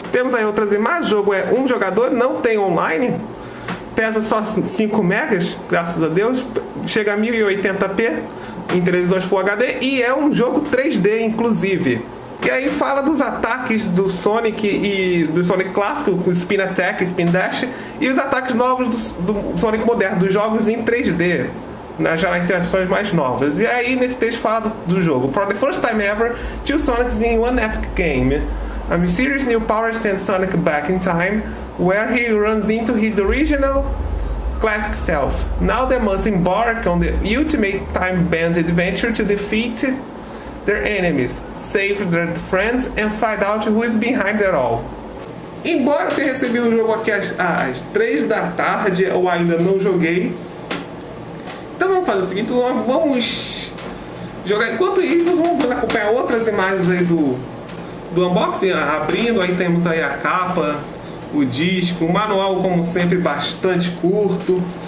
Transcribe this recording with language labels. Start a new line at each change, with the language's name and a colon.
Portuguese: Temos aí outras imagens. O jogo é um jogador, não tem online, pesa só 5 megas, graças a Deus, chega a 1080p em televisões Full HD e é um jogo 3D inclusive. E aí fala dos ataques do Sonic e do Sonic clássico, com Spin Attack, Spin Dash, e os ataques novos do Sonic moderno, dos jogos em 3D. Já nas versões mais novas. E aí nesse texto fala do jogo.
English: For the first time ever, 2 Sonics in one epic game. A mysterious new power sends Sonic back in time, where he runs into his original classic self. Now they must embark on the ultimate time-bend adventure to defeat their enemies, save their friends and find out who is behind it all.
Portuguese: Embora eu tenha recebido o jogo aqui às 3 da tarde, eu ainda não joguei. Então vamos fazer o seguinte, nós vamos jogar. Enquanto isso, vamos acompanhar outras imagens aí do unboxing, abrindo. Aí temos aí a capa, o disco, o manual como sempre bastante curto.